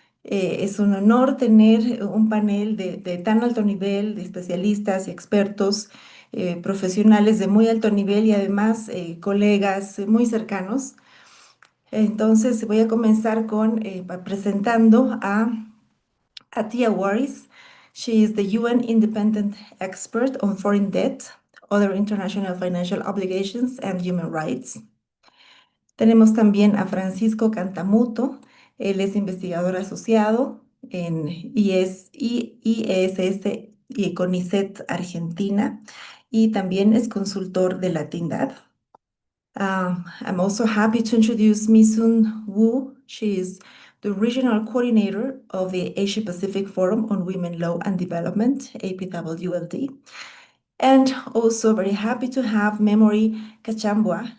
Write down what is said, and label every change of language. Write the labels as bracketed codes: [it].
[es] Es un honor tener un panel de tan alto nivel, de especialistas y expertos, profesionales de muy alto nivel y además colegas muy cercanos. Entonces voy a comenzar con presentando a Atia Waris. [en] She is the UN Independent Expert on Foreign Debt, Other International Financial Obligations and Human Rights. [es] Tenemos también a Francisco Cantamuto. Él es investigador asociado en IESS y CONICET Argentina y también es consultor de la Tindad. [en] I'm also happy to introduce Misun Wu. She is the regional coordinator of the Asia Pacific Forum on Women, Law and Development, APWLD. And also very happy to have Memory Kachambwa.